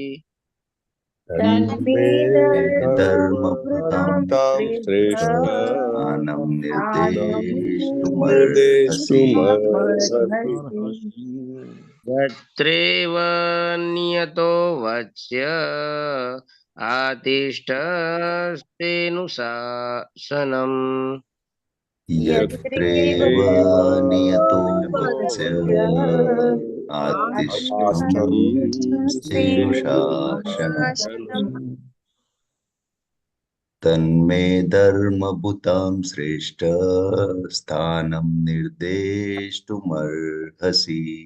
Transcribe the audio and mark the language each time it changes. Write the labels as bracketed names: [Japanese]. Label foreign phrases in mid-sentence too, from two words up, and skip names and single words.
[Sanskrit] તન્મે ધર્મભૂતાં શ્રેષ્ઠ સ્થાનમ નિર્દેષ્ટુમર્હસી. યત્રેવ નિયતો વત્સ્ય आतिष्ठस्तेऽनुशासनम् यत्रैव नियतो वत्स्य आतिष्ठं स्तेनुशासनम् तन्मे धर्मभूतां श्रेष्ठ स्थानं निर्देष्टुमर्हसि